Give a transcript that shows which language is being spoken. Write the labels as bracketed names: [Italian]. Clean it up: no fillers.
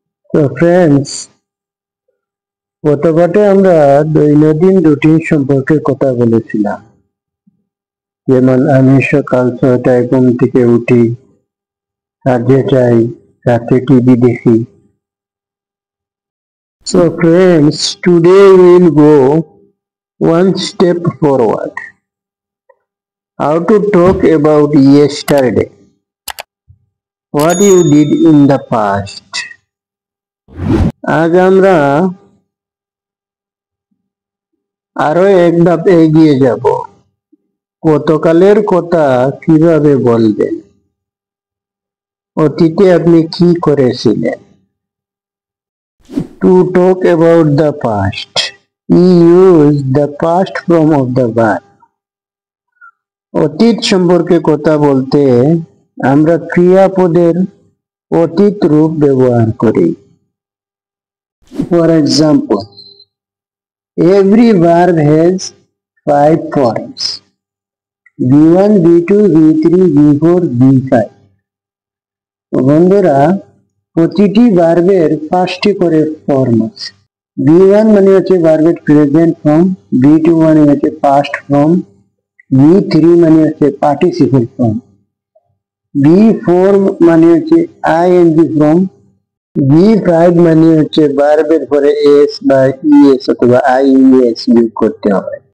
[English] So friends, [Bangla] গত পাঠে আমরা দৈনন্দিন রুটিন সম্পর্কে কথা বলেছিলাম। যেমন আমি সকাল 6টায় ঘুম থেকে উঠি, কাজে যাই, রাতে টিভি দেখি। [English] So friends, today we will go one step forward. How to talk about yesterday. What you did in the past. [Bangla] আজ আমরা আরো এক ধাপ এগিয়ে যাব। গতকালের কথা কিভাবে বলবেন? অতীতে আপনি কি করেছিলেন? [English] To talk about the past, we use the past form of the verb. [Bangla] অতীত সম্পর্কে কথা বলতে আমরা ক্রিয়াপদের অতীত রূপ ব্যবহার করি। [English] For example, every verb has 5 forms. V1, V2, V3, V4, V5. [Bangla] বন্ধুরা, প্রতিটি ভার্বের 5টি করে ফর্ম আছে। V1 মানে হচ্ছে ভার্বের প্রেজেন্ট ফর্ম, V2 মানে হচ্ছে পাস্ট ফর্ম, V3 মানে হচ্ছে পার্টিসিপল ফর্ম, V4 মানে হচ্ছে আইএনজি ফর্ম, V5 মানে হচ্ছে ভার্বের পরে এস বা ইএস অথবা আইইএস যোগ করতে হবে।